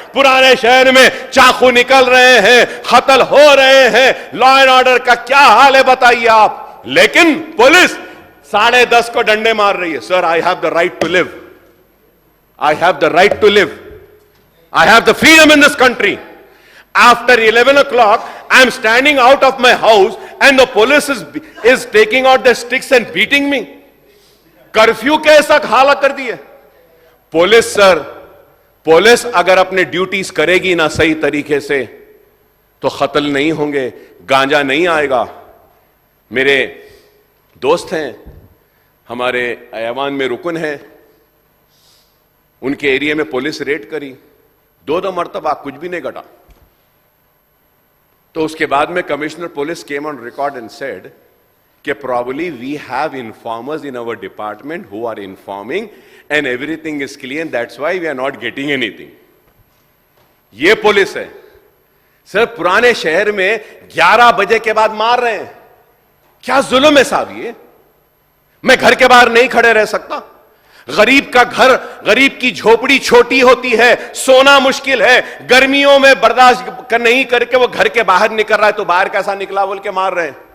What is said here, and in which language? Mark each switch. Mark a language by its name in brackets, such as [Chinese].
[Hindi] पुराने शहर में चाकू निकल रहे हैं, कत्ल हो रहे हैं। लॉ एंड ऑर्डर का क्या हाल है बताइए आप। लेकिन पुलिस 10:30 को डंडे मार रही है। [English] Sir, I have the right to live, I have the right to live, I have the freedom in this country. After 11 o'clock, I am standing out of my house and the police is taking out the sticks and beating me. [Hindi] Curfew के ऐसा हालत कर दी है police. Sir, police अगर अपने duties करेगी ना सही तरीके से तो कत्ल नहीं होंगे, गांजा नहीं आएगा। मेरे दोस्त हैं, हमारे ऐवान में रुकन है, उनके एरिया में पुलिस रेड करी, 2 मरतबा कुछ भी नहीं घटा। तो उसके बाद में [English] commissioner police came on record and said [Hindi] कि [English] probably we have informers in our department who are informing and everything is clear and that's why we are not getting anything. [Hindi] ये पुलिस है। सर, पुराने शहर में 11 बजे के बाद मार रहे हैं। क्या जुल्म है साहब ये। मैं घर के बाहर नहीं खड़े रह सकता। गरीब का घर, गरीब की झोपड़ी छोटी होती है, सोना मुश्किल है, गर्मियों में बर्दाश्त नहीं करके वो घर के बाहर निकल रहा है तो बाहर कैसा निकला बोल के मार रहे हैं।